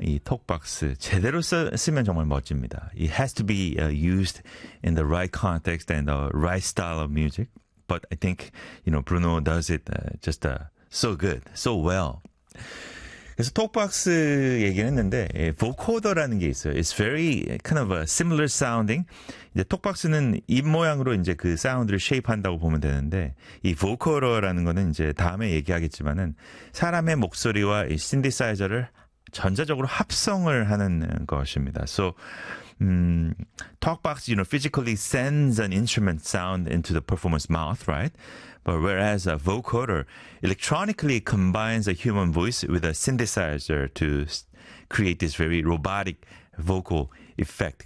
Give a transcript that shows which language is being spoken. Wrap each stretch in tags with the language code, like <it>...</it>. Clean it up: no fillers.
<ko>이 톡박스 제대로 쓰면 정말 멋집니다.</ko> <en>It has to be used in the right context and the right style of music. But I think, you know, Bruno does it just so good, so well.</en> <ko>그래서 톡박스 얘기를 했는데 보코더라는 게 있어요.</ko> <en>It's very kind of a similar sounding.</en> <ko>이제 톡박스는 입 모양으로 이제 그 사운드를 shape 한다고 보면 되는데 이 보코더라는 거는 이제 다음에 얘기하겠지만은 사람의 목소리와 이 신디사이저를 전자적으로 합성을 하는 것입니다.</ko> <en>So talkbox, you know, physically sends an instrument sound into the performer's mouth, right? But whereas a vocoder electronically combines a human voice with a synthesizer to create this very robotic vocal effect.</en>